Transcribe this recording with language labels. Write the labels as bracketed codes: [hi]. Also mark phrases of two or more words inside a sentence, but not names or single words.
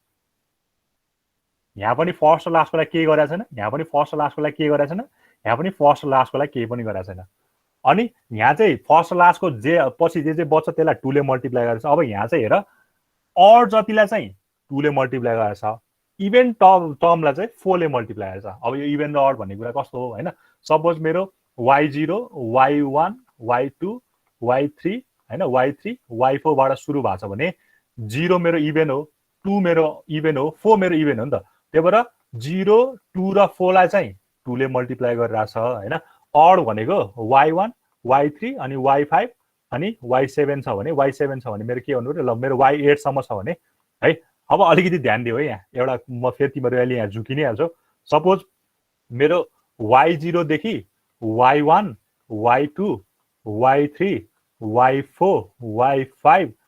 [ne] यहाँ पनि फर्स्ट र लास्टको लागि के गरेछ छैन यहाँ पनि फर्स्ट र लास्टको लागि के गरेछ छैन यहाँ पनि फर्स्ट र लास्टको लागि केही पनि गरेछ छैन अनि यहाँ चाहिँ फर्स्ट र लास्टको जे पछि जे बच्छ त्यसलाई 2 ले मल्टिप्लाई गरेछ अब यहाँ चाहिँ हेर अड जतिलाई चाहिँ 2 ले मल्टिप्लाई गरेछ [en] even termलाई [ne] चाहिँ 4 ले मल्टिप्लाई गरेछ अब यो इभन र अड भन्ने कुरा कस्तो हो हैन सपोज मेरो y0 y1 y2 y3 हैन y3 y4 बाट सुरु भएको छ भने 0 मेरो इभन हो 2 मेरो इभन हो 4 मेरो इभन हो नि त त्यही भएर 0 2 र 4 लाई चाहिँ 2 ले मल्टिप्लाई गरिरहेछ हैन अड भनेको y1 y3 अनि y5 अनि y7 छ भने मेरो के भन्नु ल मेरो y8 सम्म छ भने है अब अलिकति ध्यान दियो है यहाँ एउटा म फेरि तिमीहरुले यहाँ झुकि नै हाल्छौ सपोज मेरो y0 देखि y1 y2 y3 y4 y5